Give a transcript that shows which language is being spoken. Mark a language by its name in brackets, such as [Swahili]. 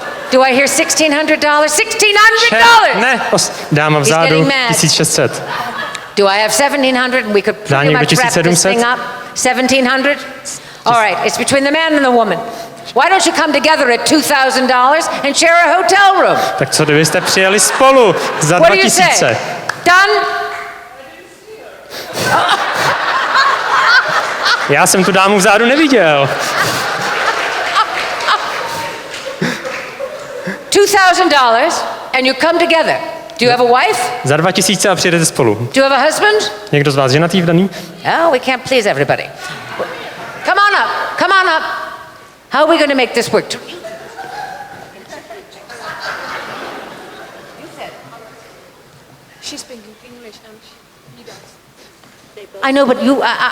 [English] Do I hear $1,600? $1,600! [Czech] Ne, dáma vzadu, 1,600. [English] Do I have $1,700 and we could pretty much wrap this thing up? $1,700? All right, it's between the man and the woman. Why don't you come together at $2,000 and share a hotel room? [Czech] Tak co kdybyste přijeli spolu za 2,000? [English] Done? [Czech] Já jsem tu dámu vzadu neviděl. [English] $2,000 and you come together. Do you have a wife? [Czech] Za 2,000 a přijedete spolu. [English] Do you have a husband? [Czech] Někdo z vás ženatý, vdaný? [English] Oh, we can't please everybody. Come on up. Come on up. How are we going to make this work? She's speaking English and he does. I know, but you.